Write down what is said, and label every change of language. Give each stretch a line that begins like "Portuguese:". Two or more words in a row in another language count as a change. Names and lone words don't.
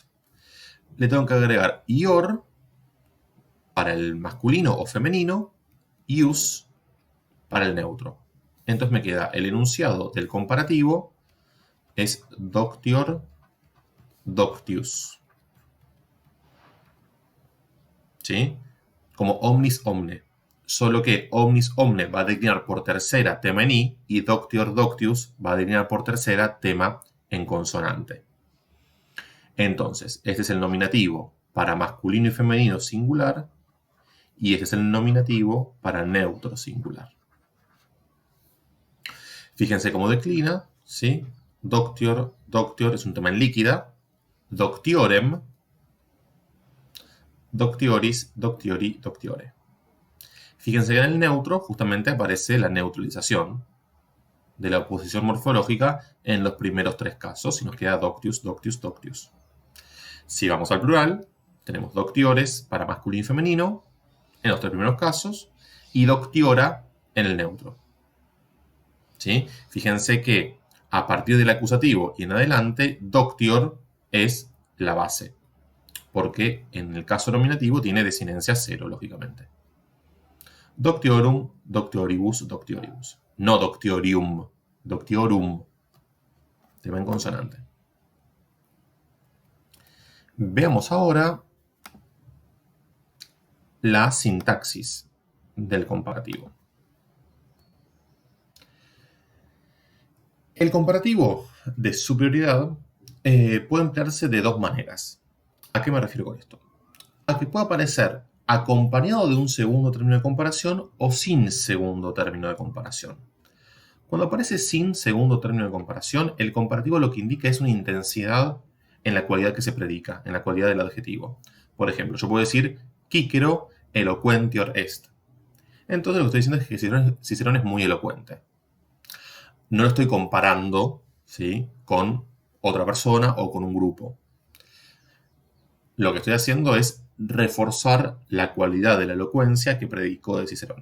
Spanish: Le tengo que agregar ior para el masculino o femenino, ius para el neutro. Entonces me queda el enunciado del comparativo, es
Latin: doctior, doctius.
Spanish: ¿Sí? Como
Latin: omnis omne.
Spanish: Solo que
Latin: omnis omne
Spanish: va a declinar por tercera tema en i y
Latin: doctior doctius
Spanish: va a declinar por tercera tema en consonante. Entonces, este es el nominativo para masculino y femenino singular y este es el nominativo para neutro singular. Fíjense cómo declina, ¿sí?
Latin: Doctior, doctior
Spanish: es un tema en líquida,
Latin: doctiorem, doctioris, doctiori, doctiore.
Spanish: Fíjense que en el neutro justamente aparece la neutralización de la oposición morfológica en los primeros tres casos y nos queda
Latin: doctius, doctius, doctius.
Spanish: Si vamos al plural, tenemos doctiores para masculino y femenino en los tres primeros casos y doctiora en el neutro. ¿Sí? Fíjense que a partir del acusativo y en adelante, doctior es la base, porque en el caso nominativo tiene desinencia cero, lógicamente.
Latin: Doctiorum, doctioribus, doctioribus. No doctiorium, doctiorum.
Spanish: Tema en consonante. Veamos ahora la sintaxis del comparativo. El comparativo de superioridad puede emplearse de dos maneras. ¿A qué me refiero con esto? A que puede aparecer acompañado de un segundo término de comparación o sin segundo término de comparación. Cuando aparece sin segundo término de comparación, el comparativo lo que indica es una intensidad en la cualidad que se predica, en la cualidad del adjetivo. Por ejemplo, yo puedo decir
Latin: Cícero eloquentior est.
Spanish: Entonces lo que estoy diciendo es que Cicerón es muy elocuente. No lo estoy comparando, ¿sí?, con otra persona o con un grupo. Lo que estoy haciendo es reforzar la cualidad de la elocuencia que predicó de Cicerón.